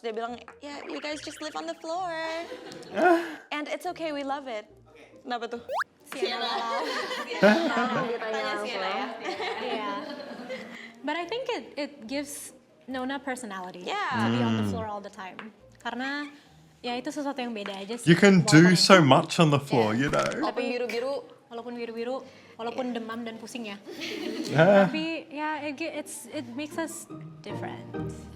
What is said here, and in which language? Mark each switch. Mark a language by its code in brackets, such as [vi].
[id] Dia bilang, [en] yeah, you guys just live on the floor. And it's okay, we love it. [id] Kenapa tuh? [en] Sienna. [id] Ditanya langsung. [en] Yeah. But I think it gives Nona personality Yeah. to be on the floor all the time. [id] Karena ya itu sesuatu yang beda aja sih. [en] You can do [id] Walaupun- [en] so much on the floor, you know. [id] Walaupun biru-biru, walaupun biru-biru, walaupun demam dan pusing ya. [en] Yeah. [id] Tapi ya [en] it makes us different.